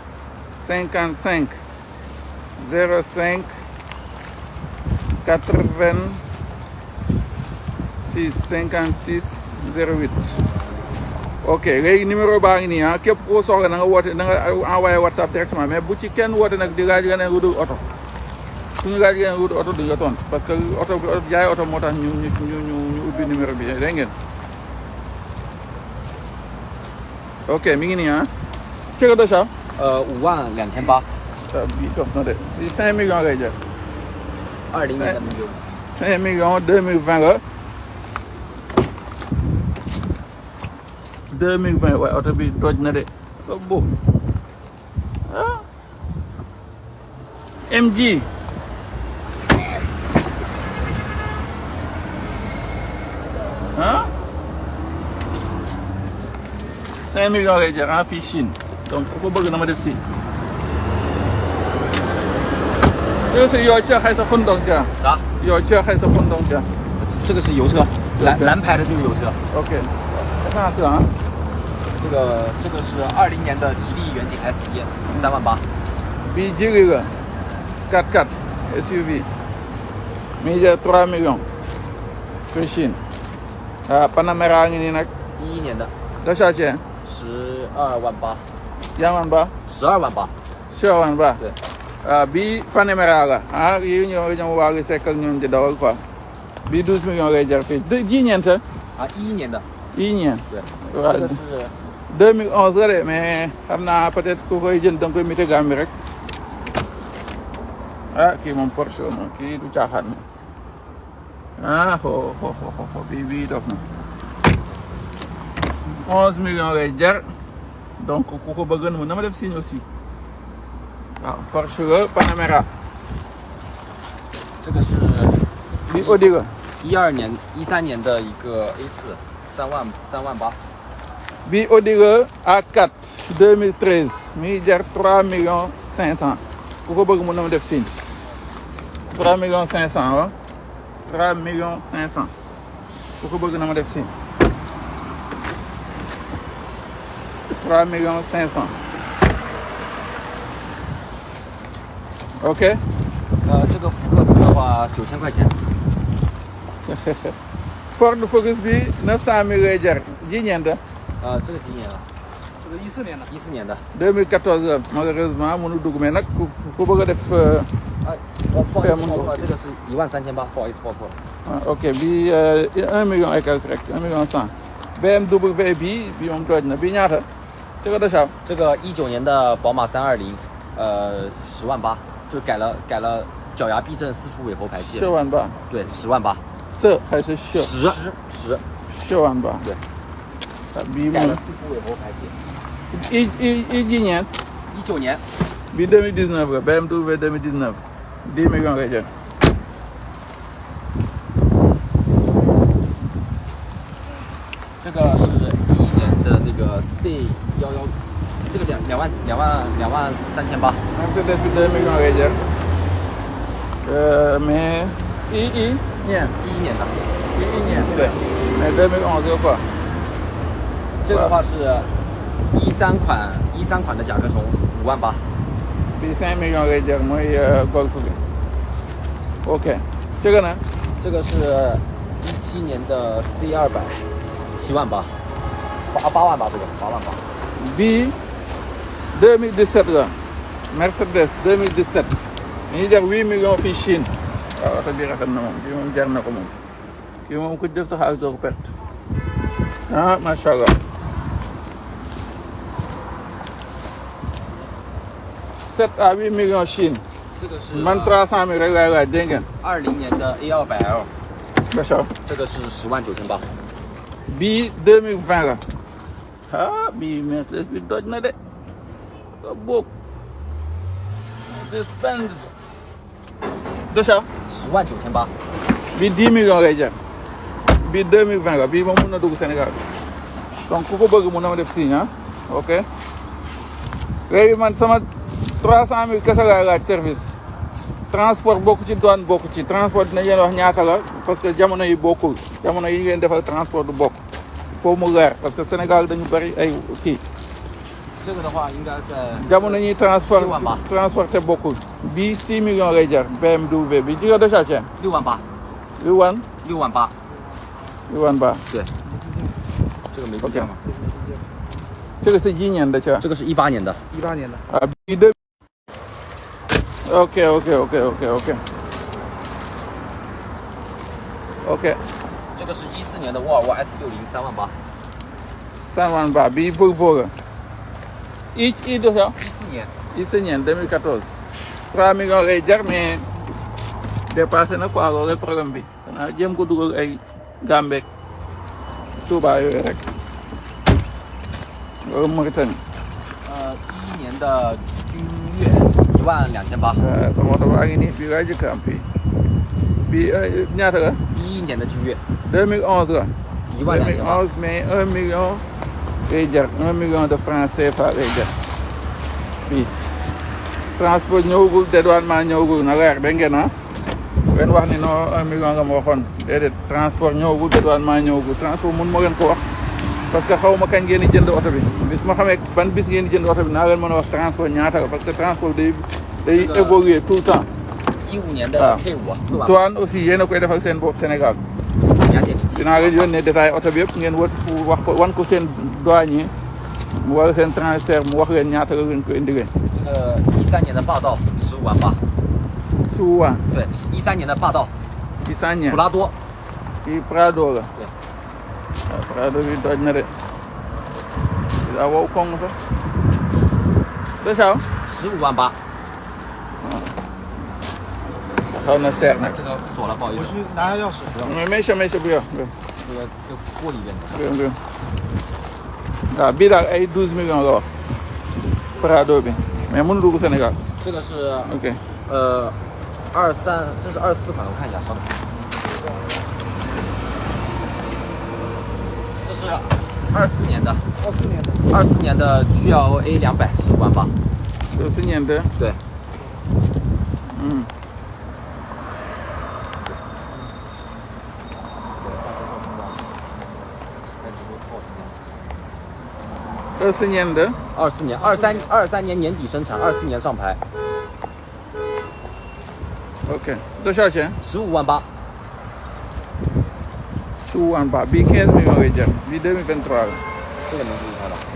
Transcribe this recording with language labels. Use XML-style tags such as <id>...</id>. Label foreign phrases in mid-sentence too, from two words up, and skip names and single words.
<wo>55 05 86 56 08 ok léegi numéro baa ngi nii ah képp koo soxla na nga woote na nga envoyé WhatsApp directement mais bu ci kenn woote nag di laaj geneen wudu oto suñu laaj geneen wudu oto du nga tontu</wo> <fr>parce que</fr> <wo>oto jaay oto moo tax ñu ubbi numéro bi dégg ngeen ok mi ngi nii ah cëga dosa</wo> <zh>52800八。</zh> <wo>bii dof na de bii 5 millions ngay jar</wo> <zh>20 年的那个。</zh> <wo>5 millions 2020 la 2020 waaye oto bi toj na de bo ah MG ah 5 millions ngay jar en fii Chine donc ku ko bëgg na ma def si</wo> <zh>这个是油车还是混动车？啥？油车还是混动车？这个是油车，蓝牌的就是油车。 OK， 我看下是啊。这个是20年的吉利远景 S1，3万8。</zh> <wo>bii jéggi nga 4x4 SUV mi jar 3 millions fii Chine ah Panamera ngi nii nag</wo> <zh>11 年的多少钱 12万8。 2万8 12万8。 12万8 对。</zh> <wo>ah bii Panamera la ah yii ñoom waa ngi sekk ak ñoom di dawal quoi bii 12 millions ngay jar fii ji ñeent</wo> <zh>啊，11年的。</zh> <wo>yii ñeent</wo> <zh>对。</zh> <wo>waaw</wo> <zh>这个是</zh> <wo>2011 la de mais xam naa peut-être ku koy jënd da nga koy mité Gambie rek ah kii moom Porsche moom kii du caaxaan moom ah ho bii dof na 11 millions ngay jar donc ku ko bëgg na ma def</wo> <fr>signe aussi</fr> <wo>waaw Porsche la Panamera</wo> <zh>这个是</zh> <wo>bii Audi la</wo> <zh>13 年的一个 A4，3万8。</zh> <wo>bii Audi la A4 2013 mi jar 3 millions 500 ku ko bëgg na ma def signe 3 millions 500 wa 3 millions 500 ku ko bëgg na ma def signe 3 millions 500 OK</wo> <zh>这个福克斯的话9000块钱。</zh> <wo>Ford Focus bi 900 000 lay jar ji ñeent</wo> <zh>这个几年了？这个14年的。 14年的。</zh> <wo>2014 la malheureusement mënu dugg mais nag ku bëgg a def</wo> <zh>不好意思，这个是13800，不好意思，报错了。</zh> <wo>ok bi 1 million</wo> <fr>et quelque</fr> <wo>rek 1 million 100 BMW bi moom toj na bi ñaata</wo> <zh>这个多少？这个19年的宝马320，10万8，就改了脚牙避震4出尾喉排气。 10万8 对，10万8。色还是血？10万8 对。</zh> <wo>bi</wo> <zh>改了</zh> <wo>moom</wo> <zh>4出尾喉排气。一几年 19年。</zh> <wo>bi 2019 la BMW 2019 10 millions lay jar</wo> <zh>这个是11年的那个 C11，这个2万3800。</zh> <wo>Mercedes bi 2 millions lay jar mais</wo> <zh>11 年的。 11年对。</zh> <wo>mais 2011 quoi</wo> <zh>这个的话是13款的甲壳虫5万8。</zh> <wo>bi 5 millions lay jar mooy Golf bi ok</wo> <zh>这个呢？这个是17年的 C200， 7万8。8万8，这个8万8。</zh> <wo>bii 2017 la Mercedes 2017 mi ngi jar 8 millions fii Chine waaw oto bi rafet na moom kii moom jar na ko moom kii moom ku def sa xaalis doo ko perte ah</wo> <ar>macha allah</ar> <wo>7 à 8 millions Chine</wo> <zh>这个是</zh> <wo>man 300 000rek laay laaj dégg ngeen</wo> <zh>20 年的 A200L，</zh> <wo>macha</wo> <zh>这个是10万9800。</zh> <wo>bii 2020 la ah bii Mercedes bi doj na de ko boog Mercedes-Benz de ça</wo> <zh>10 万9800。</zh> <wo>bii 10 millions lay jar bii 2020 la bii moom mun na dugg Sénégal donc ku ko bëgg mun na ma def signe ah ok léegi man sama 300 000 kese laa laaj service transport bokku ci douane bokku ci transport dina leen wax ñaata la</wo> <fr>parce que</fr> <wo>jamono yi bokkul jamono yi ngeen defal transport du bokk</wo> <fr>il faut</fr> <wo>mu leer</wo> <fr>parce que</fr> <wo>Sénégal dañu bari ay kii</wo> <zh>这个的话应该在</zh> <wo>jamono ñi</wo> <zh>6 万八</zh> <wo>transporté bokkul bii 6 millions lay jar BMW bi ci nga</wo> <zh>多少钱 6万八， 6万 6万八， 6万八对，这个没定价吗？这个是几年的车这个是18年的，啊 B 的 OK 这个是14年的沃尔沃 S60 3万八 3万八 B Volvo i 多少，14年，</zh> <wo>14年 2014 3 millions lay jar mais dépassé na quoi loolu problème bi xanaa jéem ko dugal ay Gambek Touba yooyu rek loolu Mauritanie</wo> <zh>11 年的君越12800，</zh> <wo>sama oto baa ngi nii bii laa jëkk am fii bii ñaata la</wo> <zh>11 年的君越</zh> <wo>2011 la</wo> <zh>12800八，</zh> <wo>2011 mais 1 million lay jar 1 million</wo> <fr>de francs CFA</fr> <wo>lay jar bii transport ñëwagul dédouanement ñëwagul na leer dégg ngeen ah ngeen wax ni non 1 million nga ma waxoon déedéet transport ñëwagul dédouanement ñëwagul transport mun ma leen ko wax</wo> <fr>parce que</fr> <wo>xaw ma kañ ngeen di jënd oto bi bis ma xamee ban bis ngeen di jënd oto bi naa leen mën a wax transport ñaata la</wo> <fr>parce que</fr> <wo>transport day évoluer</wo> <fr>tout le temps</fr> <zh>15 年的 K5 4万八，</zh> <fr>douane aussi</fr> <wo>yéen a koy defal seen bopp Sénégal</wo> <zh>2.0T</zh> <wo>dinaa leen yónnee détail oto bi yëpp ngeen wax ko wan ko seen douanier mu war seen transfert mu wax leen ñaata la leen ko indilee.</wo> <zh>这个13年的霸道15万八， 15万对，13年的霸道 13年普拉多，</zh> <wo>kii Prado la</wo> <zh>对，</zh> <wo>waaw Prado bi toj na de daa wow koŋ sax de saw</wo> <zh>15 万八，</zh> <wo>xaw na seer nag</wo> <zh>这个锁了，不好意思，去拿下钥匙。</zh> <wo>mais mais bu yow</wo> <zh>这个就锅里边的。</zh> <wo>waaw bii daal ay 12 millions la wax Prado bi mais mënu dugg Sénégal</wo> <zh>这个是 ok 23，这是24款，我看一下，稍等。这是24年的，24年的GLA 200 15万八， 14年的对，嗯24年的 24年23年年底生产，24年上牌， OK 多少钱 15万八， 15万八</zh> <wo>bii 15 millions lay jar bii 2023 la</wo> <zh>这个能注意开吧？</zh>